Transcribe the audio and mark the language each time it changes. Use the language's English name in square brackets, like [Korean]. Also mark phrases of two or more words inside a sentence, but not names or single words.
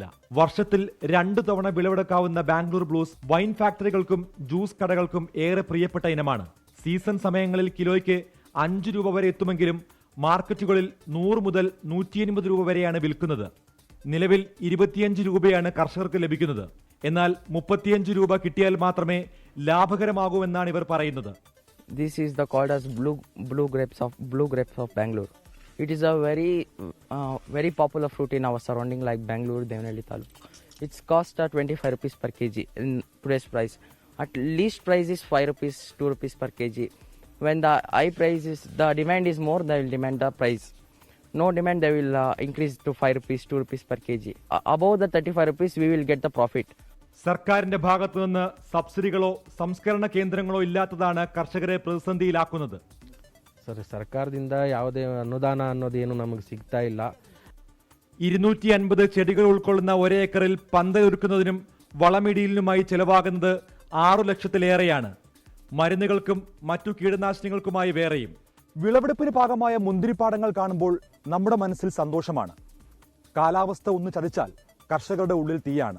[Malayalam] വർഷത്തിൽ 2 തവണ വിളവെടുക്കാവുന്ന ബാംഗ്ലൂർ ബ്ലൂസ് വൈൻ ഫാക്ടറികൾക്കും ജ്യൂസ് കടകൾക്കും ഏറെ പ്രിയപ്പെട്ട ഇനമാണ്. സീസൺ സമയങ്ങളിൽ കിലോയ്ക്ക് 5 രൂപ വരെ എത്തുമെങ്കിലും മാർക്കറ്റുകളിൽ 100 മുതൽ 180 രൂപ വരെയാണ് വിൽക്കുന്നത്. നിലവിൽ 25 രൂപയാണ് കർഷകർക്ക് ലഭിക്കുന്നത്. എന്നാൽ 35 രൂപ കിട്ടിയാൽ മാത്രമേ ലാഭകരമാകൂ എന്നാണ് ഇവർ പറയുന്നത്. [English] This is the called as blue grapes of Bangalore. It is a very popular fruit in our surrounding like Bangalore, Devanahalli Taluk. Its cost 25 rupees per kg in today's price. At least price is 5 rupees, 2 rupees per kg. When the high price is, the demand is more, they will demand the price. No demand, they will increase to 5 rupees, 2 rupees per kg. Above the 35 rupees, we will get the profit. [Malayalam] സർക്കാരിന്റെ ഭാഗത്തുനിന്ന് സബ്സിഡികളോ സംസ്കരണ കേന്ദ്രങ്ങളോ ഇല്ലാത്തതാണ് കർഷകരെ പ്രതിസന്ധിയിലാക്കുന്നത്. [Kannada] ಸರ್, ಸರ್ಕಾರದಿಂದ ಯಾವುದೇ ಅನುದಾನ ಅನ್ನೋದೇನು ನಮಗೆ ಸಿಗ್ತಾ ಇಲ್ಲ. [Malayalam] 250 ചെടികൾ ഉൾക്കൊള്ളുന്ന ഒരേക്കറിൽ പന്തയൊരുക്കുന്നതിനും വളമിടിയിലിനുമായി ചെലവാകുന്നത് 6 ലക്ഷത്തിലേറെയാണ്. മരുന്നുകൾക്കും മറ്റു കീടനാശിനികൾക്കുമായി വേറെയും. വിളവെടുപ്പിന് പാകമായ മുന്തിരിപ്പാടങ്ങൾ കാണുമ്പോൾ നമ്മുടെ മനസ്സിൽ സന്തോഷമാണ്. കാലാവസ്ഥ ഒന്ന് ചതിച്ചാൽ കർഷകരുടെ ഉള്ളിൽ തീയാണ്.